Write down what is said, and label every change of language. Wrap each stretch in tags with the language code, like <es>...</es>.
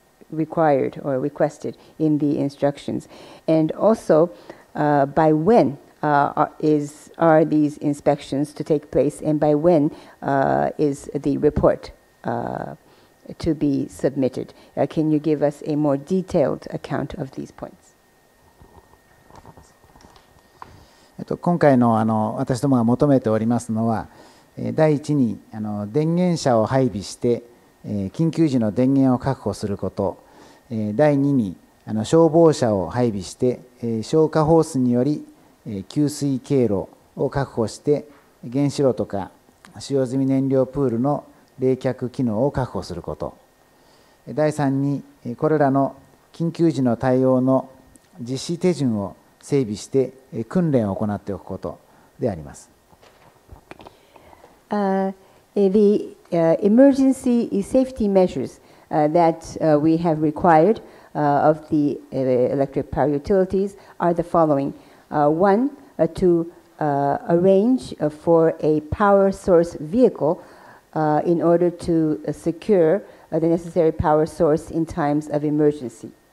<en>required or requested in the instructions, and also by when are these inspections to take place, and by when is the report to be submitted? Can you give us a more detailed account of these points?</en> <ja>今回の私どもが求めておりますのは、第一に電源車を配備して緊急時の電源を確保すること、第二に消防車を配備して消火ホースにより給水経路を確保して原子炉とか使用済み燃料プールの冷却機能を確保すること、第三にこれらの緊急時の対応の実施手順を整備して訓練を行っておくことであります。</ja> <en>The emergency safety measures that we have required of the electric power utilities are the following. One, to arrange for a power source vehicle in order to secure the necessary power source in times of emergency.</en>